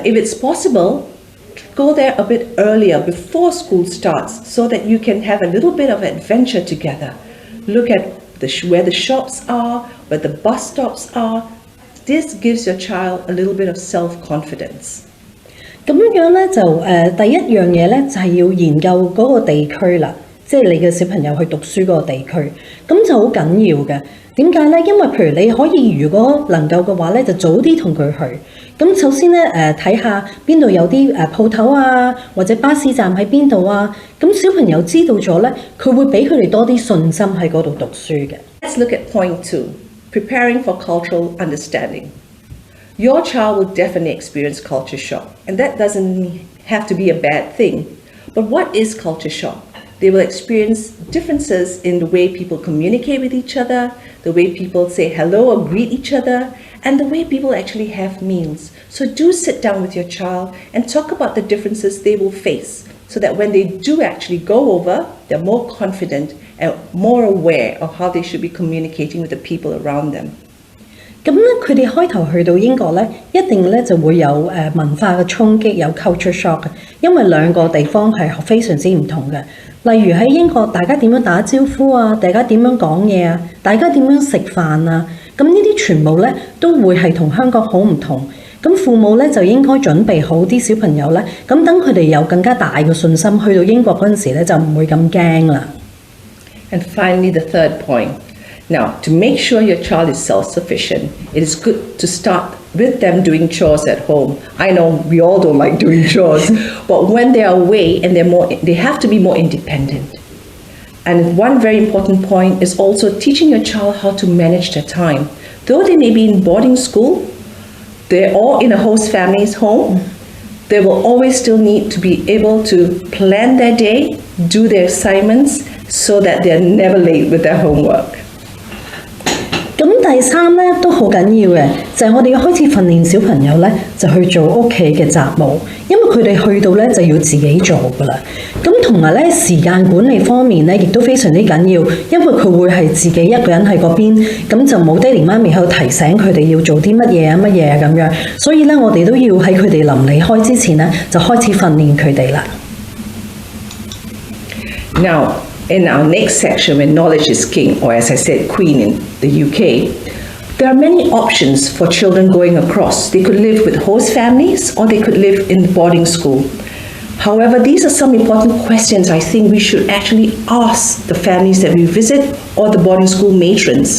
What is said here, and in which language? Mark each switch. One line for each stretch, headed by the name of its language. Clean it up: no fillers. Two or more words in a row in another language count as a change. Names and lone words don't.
English: If it's possible, go there a bit earlier before school starts so that you can have a little bit of adventure together. Look at where the shops are, where the bus stops are. This gives your child a little bit of self-confidence.
Cantonese: 咁樣咧就第一樣嘢咧就係要研究嗰個地區啦，即係你嘅小朋友去讀書嗰個地區，咁就好緊要嘅。點解咧？因為譬如你可以如果能夠嘅話咧，就早啲同佢去。咁首先咧睇下邊度有啲鋪頭啊，或者巴士站喺邊度啊。咁小朋友知道咗咧，佢會俾佢哋多啲信心喺嗰度讀書嘅。
English: Let's look at point 2. Preparing for cultural understanding. Your child will definitely experience culture shock, and that doesn't have to be a bad thing. But what is culture shock? They will experience differences in the way people communicate with each other, the way people say hello or greet each other, and the way people actually have meals. So do sit down with your child and talk about the differences they will face, so that when they do actually go over, they're more confident and more aware of how they should be communicating with the people around them.
Cantonese: 咁咧，佢哋開頭去到英國咧，一定咧就會有文化嘅衝擊，有
English: culture shock
Cantonese: 嘅，因為兩個地方係非常之唔同嘅。例如喺英國，大家點樣打招呼啊，大家點樣講嘢啊，大家點樣食飯啊，咁呢啲全部咧都會係同香港好唔同。咁父母咧就應該準備好啲小朋友咧，咁等佢哋有更加大嘅信心，去到英國嗰陣時咧就唔會咁驚啦。
English: And finally, the third point. Now, to make sure your child is self-sufficient, it is good to start with them doing chores at home. I know we all don't like doing chores, but when they are away and they have to be more independent. And one very important point is also teaching your child how to manage their time. Though they may be in boarding school, they're all in a host family's home, they will always still need to be able to plan their day, do their assignments, so that they're never late with their homework.
Cantonese: 咁第三咧都好緊要嘅，就係我哋要開始訓練小朋友咧，就去做屋企嘅雜務，因為佢哋去到咧就要自己做噶啦。咁同埋咧時間管理方面咧，亦都非常之緊要，因為佢會係自己一個人喺嗰邊，咁就冇爹哋媽咪喺度提醒佢哋要做啲乜嘢啊乜嘢啊咁樣，所以咧我哋都要喺佢哋臨離開之前咧，就開始訓練佢哋啦。
English: Now, in our next section, when knowledge is king, or as I said, queen in the UK, there are many options for children going across. They could live with host families or they could live in boarding school. However, these are some important questions I think we should actually ask the families that we visit or the boarding school matrons.